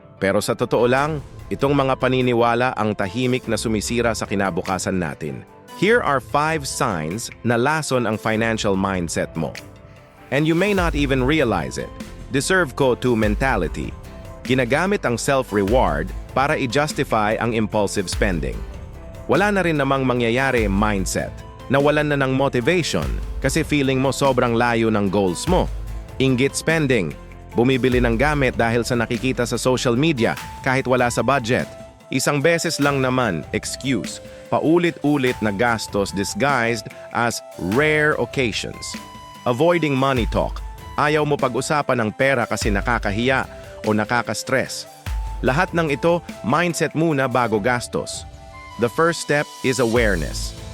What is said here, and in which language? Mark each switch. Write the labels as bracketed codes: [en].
[tl] Pero sa totoo lang, itong mga paniniwala ang tahimik na sumisira sa kinabukasan natin. [en] Here are 5 signs [tl] na lason ang [en] financial mindset mo. And you may not even realize it. Deserve [tl] ko to [en] mentality. [tl] Ginagamit ang self-reward para i-justify ang [en] impulsive spending. [tl] Wala na rin namang mangyayari mindset. Nawalan na ng motivation kasi feeling mo sobrang layo ng goals mo. Inggit spending. Bumibili ng gamit dahil sa nakikita sa social media kahit wala sa budget. Isang beses lang naman, excuse. Paulit-ulit na gastos [en] disguised as rare occasions. Avoiding money talk. [tl] Ayaw mo pag-usapan ng pera kasi nakakahiya o nakaka-stress. Lahat ng ito, mindset muna bago gastos. [en] The first step is awareness.